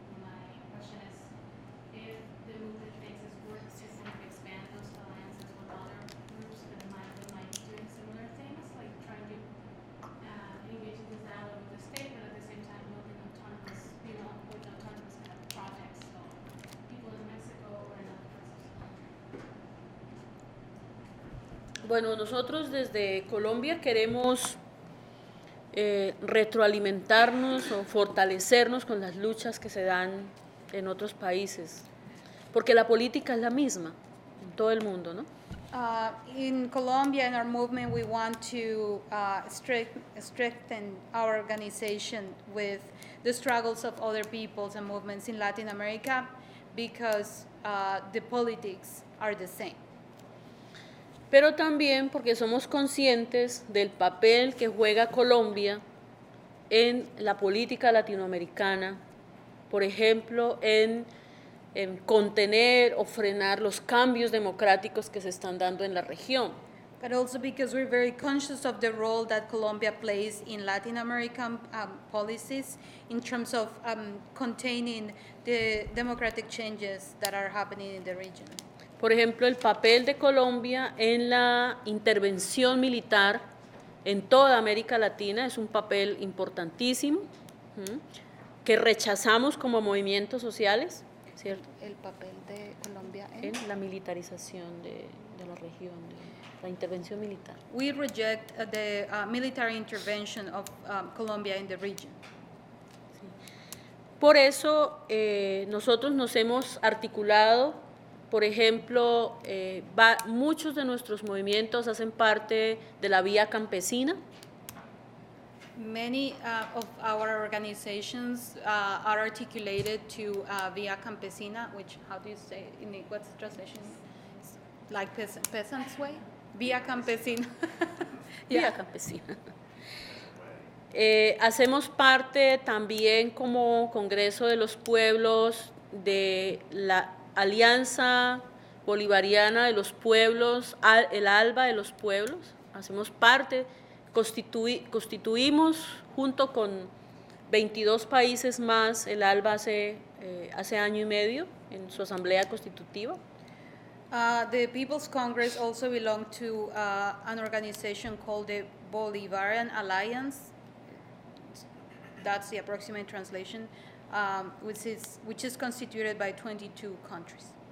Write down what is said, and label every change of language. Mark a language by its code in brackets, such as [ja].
[en] My question is, if the movement thinks it's worth to kind of expand those alliances with other groups that might be doing similar things, like trying to engage in this dialogue with the state, but at the same time building autonomous, with autonomous kind of projects, so people in Mexico or in other parts of the country. [es] Bueno, nosotros desde Colombia queremos retroalimentarnos o fortalecernos con las luchas que se dan en otros países, porque la política es la misma en todo el mundo, ¿no? [en] In Colombia, in our movement, we want to strengthen our organization with the struggles of other peoples and movements in Latin America because the politics are the same. [es] Pero también porque somos conscientes del papel que juega Colombia en la política latinoamericana, por ejemplo, en contener o frenar los cambios democráticos que se están dando en la región. [en] But also because we're very conscious of the role that Colombia plays in Latin American policies in terms of containing the democratic changes that are happening in the region. [es] Por ejemplo, el papel de Colombia en la intervención militar en toda América Latina es un papel importantísimo, que rechazamos como movimientos sociales, ¿cierto? El papel de Colombia En la militarización de la región, de la intervención militar. [en] We reject the military intervention of Colombia in the region. [es] Por eso nosotros nos hemos articulado. Por ejemplo, muchos de nuestros movimientos hacen parte de la Vía Campesina. [en] Many of our organizations are articulated to Via Campesina, which, how do you say, what's the translation? Like peasant's way? Via Campesina. [es] Vía Campesina. Hacemos parte también como Congreso de los Pueblos de la Alianza Bolivariana de los Pueblos, el ALBA de los Pueblos. Hacemos parte, constituimos junto con 22 países más el ALBA hace año y medio en su asamblea constitutiva. [en] The People's Congress also belong to an organization called the Bolivarian Alliance. That's the approximate translation. Which is constituted by 22 countries.